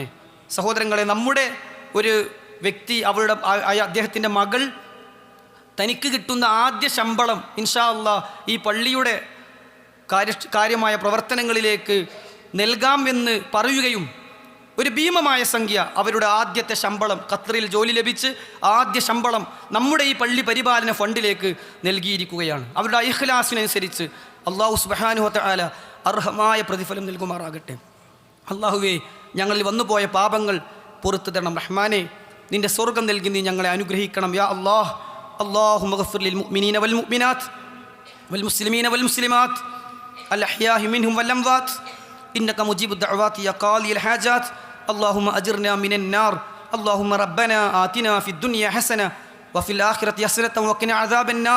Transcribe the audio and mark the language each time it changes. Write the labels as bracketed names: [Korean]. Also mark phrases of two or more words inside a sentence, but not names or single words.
[Malayalam] സഹോദരങ്ങളെ, നമ്മുടെ ഒരു വ്യക്തി അദ്ദേഹത്തിൻ്റെ മകൾ തനിക്ക് കിട്ടുന്ന ആദ്യ ശമ്പളം [Arabic] إن شاء الله [Malayalam] ഈ പള്ളിയുടെ കാര്യമായ പ്രവർത്തനങ്ങളിലേക്ക് നൽകാമെന്ന് പറയുകയും ഒരു ഭീമമായ സംഖ്യ അവരുടെ ആദ്യത്തെ ശമ്പളം, ഖത്തറിൽ ജോലി ലഭിച്ച് ആദ്യ ശമ്പളം നമ്മുടെ ഈ പള്ളി പരിപാലന ഫണ്ടിലേക്ക് നൽകിയിരിക്കുകയാണ്. അവരുടെ ഇഖ്ലാസിനനുസരിച്ച് [Arabic] الله سبحانه وتعالى [Malayalam] അർഹമായ പ്രതിഫലം നൽകുമാറാകട്ടെ. അല്ലാഹുവേ, ഞങ്ങളിൽ വന്നുപോയ പാപങ്ങൾ പുറത്തു തരണം റഹ്മാനെ. നിന്റെ സ്വർഗം നൽകി നീ ഞങ്ങളെ അനുഗ്രഹിക്കണം [Arabic] يا الله. اللهم اغفر للمؤمنين والمؤمنات والمسلمين والمسلمات الأحياء منهم والأموات إنك مجيب الدعوات يا قاضي الحاجات. اللهم أجرنا من النار. اللهم ربنا آتنا في الدنيا حسنة وفي الآخرة حسنة وقنا عذاب النار.